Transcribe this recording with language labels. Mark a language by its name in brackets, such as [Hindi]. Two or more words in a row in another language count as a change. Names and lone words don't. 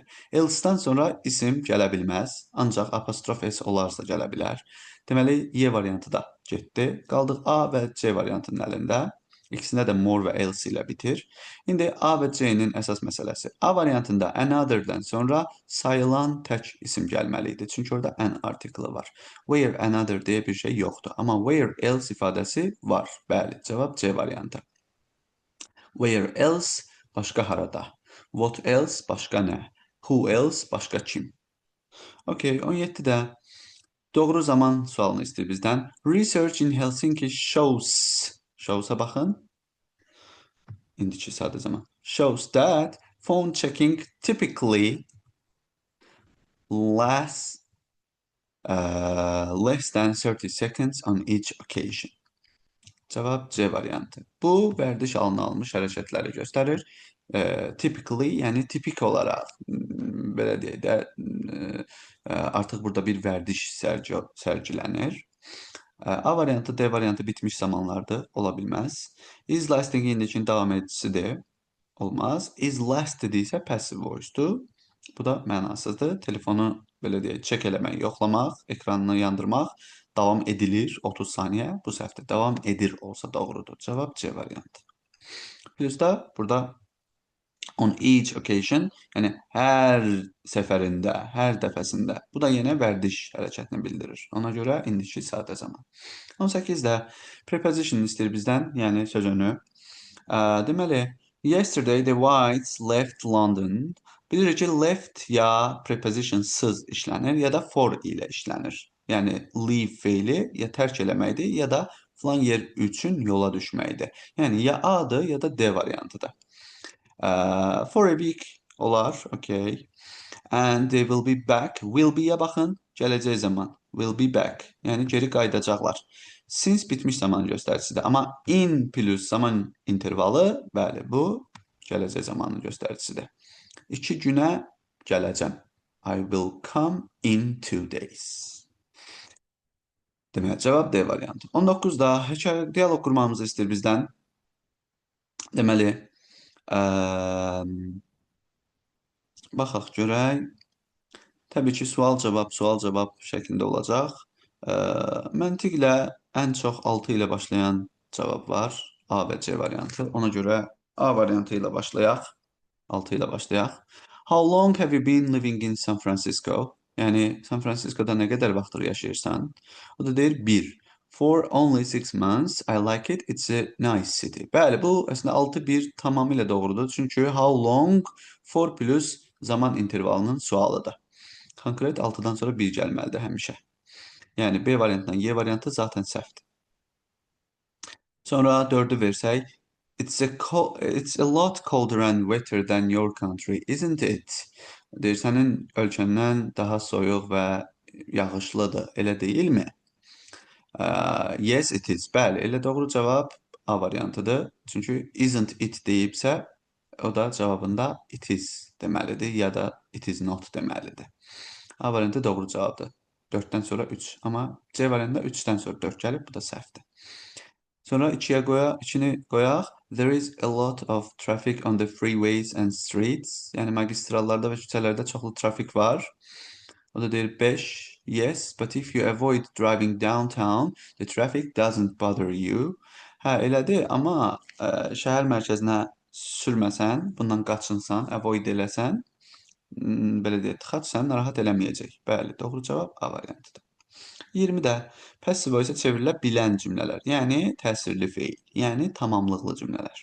[Azerbaijani] Else-dan sonra isim gələ bilməz, ancaq apostrof S olarsa gələ bilər. Deməli, Y variantı da getdi. Qaldıq A və C variantının əlində. İkisində də more və else ilə bitir. İndi A və C-nin əsas məsələsi. A variantında another-dən sonra sayılan tək isim gəlməli idi. Çünki orada an artiklı var. [English] Where another [Azerbaijani] deyə bir şey yoxdur. Amma [English] where else [Azerbaijani] ifadəsi var. Bəli, cavab C variantı. [English] Where else [Azerbaijani] başqa harada. [English] What else [Azerbaijani] başqa nə. [English] Who else [Azerbaijani] başqa kim. Okay, 17-də doğru zaman sualını istəyir bizdən. [English] Research in Helsinki shows'a baxın. [Azerbaijani] İndiki sadə zaman. [English] Shows that phone checking typically lasts less than 30 seconds on each occasion. [Azerbaijani] Cavab C variantı. Bu vərdiş alınmış hərəkətləri göstərir. Typically, yəni tipik olaraq, belə deyək də, artıq burada bir vərdiş sərgilənir. A variantı, D variantı bitmiş zamanlardır, ola bilməz. [English] Is lasting [Azerbaijani] indiki davam edicisidir, olmaz. [English] Is last [Azerbaijani] dediksə [English] passive voice- [Azerbaijani] dur. Bu da mənasızdır. Telefonu belə deyək, çek eləmək, yoxlamaq, ekranını yandırmaq davam edilir 30 saniyə. Bu səhvdir. Davam edir olsa doğrudur. Cavab C variantı. Plus da burada [English] on each occasion, [Azerbaijani] yəni hər səfərində, hər dəfəsində. Bu da yenə vərdiş hərəkətini bildirir. Ona görə indiki sadə zaman. 18-də preposition istəyir bizdən, yəni sözünü. Deməli, [English] yesterday the Whites left London. [Azerbaijani] Bilirik ki, left ya preposition-sız işlənir, ya da for ilə işlənir. Yəni, leave feili ya tərk eləməkdir, ya da filan yer üçün yola düşməkdir. Yəni, ya A-dır, ya da D variantıdır. [English] For a week Olar, okay. And they will be back. Will be- [Azerbaijani] yə baxın, gələcək zaman. [English] Will be back. [Azerbaijani] Yəni geri qayıdacaqlar. Since bitmiş zaman göstəricisidir. Amma in plus zaman intervalı, bəli, bu gələcək zamanın göstəricisidir. 2 günə gələcəm. [English] I will come in 2 days. [Azerbaijani] Deməli, cavab D variantı. 19-da hekayə dialoq qurmamızı istəyir bizdən. Deməli, baxaq görək. Təbii ki, sual-cavab şəklində olacaq. Məntiqlə ən çox 6 ilə başlayan cavab var. A və C variantı. Ona görə A variantı ilə başlayaq. 6 ilə başlayaq. [English] How long have you been living in San Francisco? [Azerbaijani] Yəni, San Francisco'da nə qədər vaxtdır yaşayırsan? O da deyir 1. [English] For only 6 months, I like it, it's a nice city. [Azerbaijani] Bəli, bu əslində 6-1 tamamilə doğrudur. Çünki [English] how long for [Azerbaijani] plus zaman intervalının sualıdır. Konkret 6-dan sonra 1 gəlməlidir həmişə. Yəni, B variantından Y variantı zaten səhvdir. Sonra 4-ü versək, [English] it's a lot colder and wetter than your country, isn't it? [Azerbaijani] Deyir, sənin ölkəndən daha soyuq və yağışlıdır, elə deyilmi? [English] Yes, it is. [Azerbaijani] Bəli, elə doğru cavab A variantıdır. Çünki [English] isn't it [Azerbaijani] deyibsə, o da cavabında [English] it is [Azerbaijani] deməlidir ya da [English] it is not [Azerbaijani] deməlidir. A variantı doğru cavabdır. 4-dən sonra 3. Amma C variantında 3-dən sonra 4 gəlib, bu da səhvdir. Sonra 2-ni qoyaq. [English] There is a lot of traffic on the freeways and streets. [Azerbaijani] Yəni magistrallarda və küçələrdə çoxlu trafik var. O da deyir 5. [English] Yes, but if you avoid driving downtown, the traffic doesn't bother you. [Azerbaijani] Hə, elədir, amma şəhər mərkəzinə sürməsən, bundan qaçınsan, avoid eləsən, belə deyək, tıxac səni narahat eləməyəcək. Bəli, doğru cavab A variantıdır. 20-də [English] passive voice- [Azerbaijani] ə çevrilə bilən cümlələr, yəni təsirli feil, yəni tamamlıqlı cümlələr.